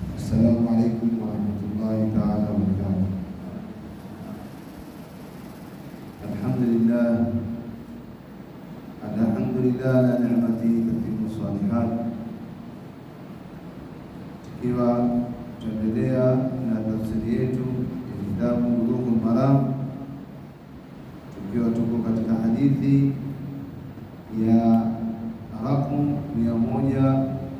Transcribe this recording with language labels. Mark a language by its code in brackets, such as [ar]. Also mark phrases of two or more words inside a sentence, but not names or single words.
[ar] السلام عليكم ورحمة الله تعالى وبركاته. الحمد لله على نعمته تتم الصالحات. [sw] Tukiwa tuendelea na tafsiri yetu ya kitabu Bulughul Maram, tukiwa tuko katika hadithi ya raqmu 119.